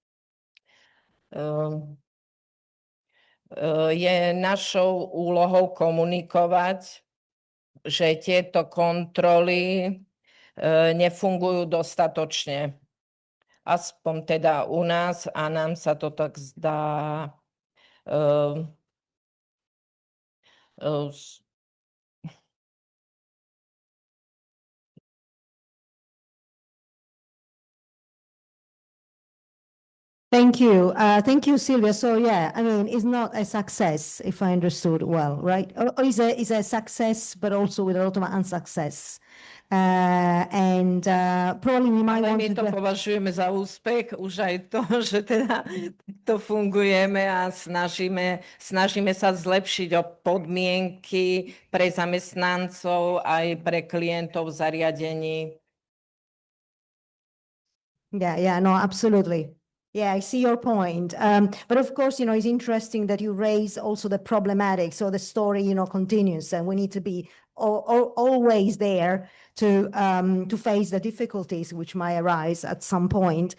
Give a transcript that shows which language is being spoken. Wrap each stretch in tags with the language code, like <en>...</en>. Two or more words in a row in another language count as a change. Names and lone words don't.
<sk>Je našou úlohou komunikovať, že tieto kontroly nefungujú dostatočne. Aspoň teda u nás a nám sa to tak zdá.</sk> <en>Thank you. Thank you, Sylvia. So yeah, I mean, it's not a success, if I understood well, right? Or is a success, but also with a lot of unsuccess. Probably we might</en> <sk>Ale</sk> <en>want</en> <sk>my</sk> <en>to</en> <sk>to považujeme za úspech, už aj to, že teda to fungujeme a snažíme sa zlepšiť o podmienky pre zamestnancov aj pre klientov v zariadení.</sk> <en>Yeah, no, absolutely. Yeah, I see your point. But of course, it's interesting that you raise also the problematic. So the story, continues, and we need to be always there to face the difficulties which might arise at some point.</en>